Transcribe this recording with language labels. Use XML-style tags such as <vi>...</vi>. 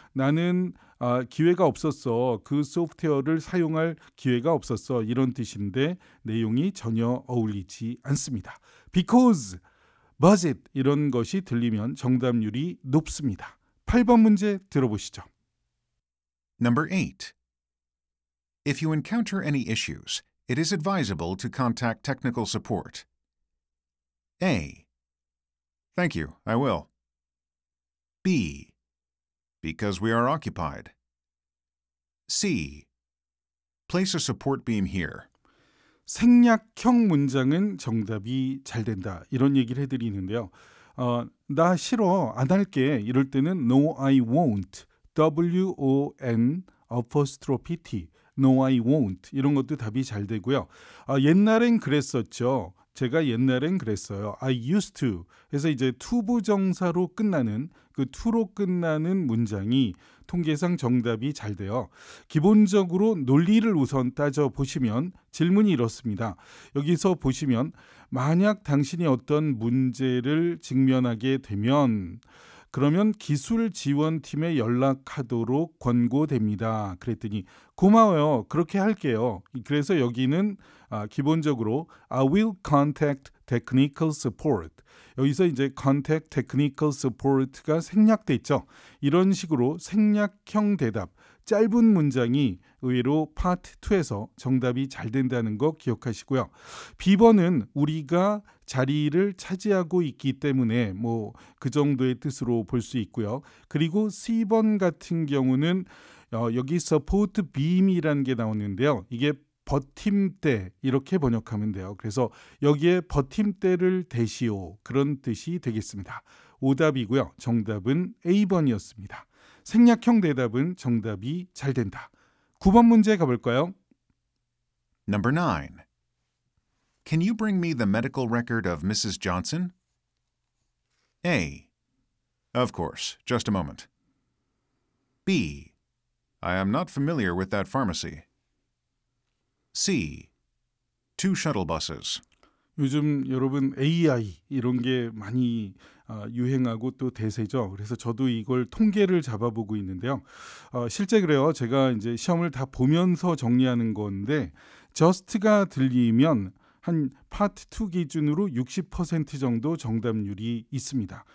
<ko>나는 기회가 없었어. 그 소프트웨어를 사용할 기회가 없었어. 이런 뜻인데 내용이 전혀 어울리지 않습니다. Because, budget 이런 것이 들리면 정답률이 높습니다. 8번 문제 들어보시죠.</ko> <en>Number 8. If you encounter any issues, it is advisable to contact technical support. A. Thank you, I will. B. Because we are occupied. C. Place a support beam here.</en> <ko>생략형 문장은 정답이 잘 된다. 이런 얘기를 해드리는데요. 나 싫어, 안 할게. 이럴 때는</ko> <en>No, I won't. W-O-N apostrophe T. No, I won't.</en> <ko>이런 것도 답이 잘 되고요. 옛날엔 그랬었죠. 제가 옛날엔 그랬어요.</ko> <en>I used to.</en> <ko>그래서 이제 투부정사로 끝나는 그 to로 끝나는 문장이 통계상 정답이 잘 돼요. 기본적으로 논리를 우선 따져보시면 질문이 이렇습니다. 여기서 보시면 만약 당신이 어떤 문제를 직면하게 되면 그러면 기술지원팀에 연락하도록 권고됩니다. 그랬더니 고마워요. 그렇게 할게요. 그래서 여기는 기본적으로 I will contact technical support. 여기서 이제</ko> <en>contact technical support</en> <ko>가 생략돼 있죠. 이런 식으로 생략형 대답, 짧은 문장이 의외로 파트 2에서 정답이 잘 된다는 거 기억하시고요. B번은 우리가 자리를 차지하고 있기 때문에 뭐 그 정도의 뜻으로 볼 수 있고요. 그리고 C번 같은 경우는 여기 support beam이라는 게 나오는데요. 이게 버팀대 이렇게 번역하면 돼요. 그래서 여기에 버팀대를 대시오 그런 뜻이 되겠습니다. 오답이고요. 정답은 A번이었습니다. 생략형 대답은 정답이 잘 된다. 9번 문제 가볼까요?</ko> <en>Number 9. Can you bring me the medical record of Mrs. Johnson? A. Of course. Just a moment. B. I am not familiar with that pharmacy. C. 2 shuttle buses.</en> <ko>요즘 여러분 AI 이런 게 많이 유행하고 또 대세죠. 그래서 저도 이걸 통계를 잡아보고 있는데요. 실제 그래요. 제가 이제 시험을 다 보면서 정리하는 건데 just가 들리면 한 파트 2 기준으로 60% 정도 정답률이 있습니다.</ko>